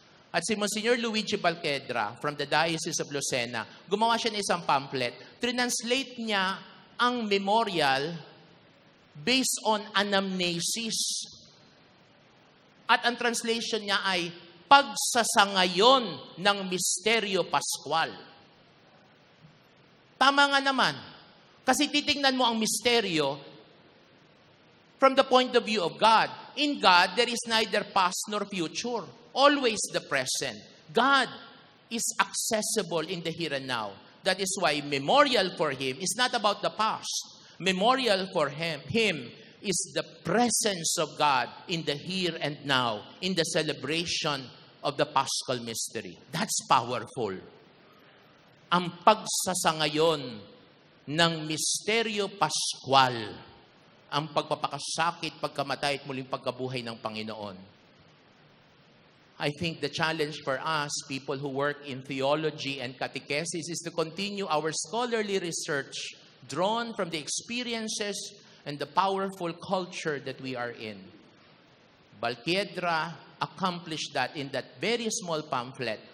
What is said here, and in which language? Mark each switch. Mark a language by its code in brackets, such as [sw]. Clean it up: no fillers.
[tl] At si Monsignor Luigi Balquiedra from the Diocese of Lucena, gumawa siya ng isang pamphlet. Translate niya ang memorial based on anamnesis. At ang translation niya ay pagsasangayon ng misteryo Pascual. Tama nga naman. Kasi titingnan mo ang misteryo [en] from the point of view of God. In God, there is neither past nor future. Always the present. God is accessible in the here and now. That is why memorial for Him is not about the past. Memorial for Him is the presence of God in the here and now, in the celebration of the Paschal Mystery. That's powerful. [tl] Ang pagsasangayon ng misteryo Pascual, ang pagpapakasakit, pagkamatay at muling pagkabuhay ng Panginoon. [en] I think the challenge for us, people who work in theology and catechesis, is to continue our scholarly research drawn from the experiences and the powerful culture that we are in. Balquiedra accomplished that in that very small pamphlet.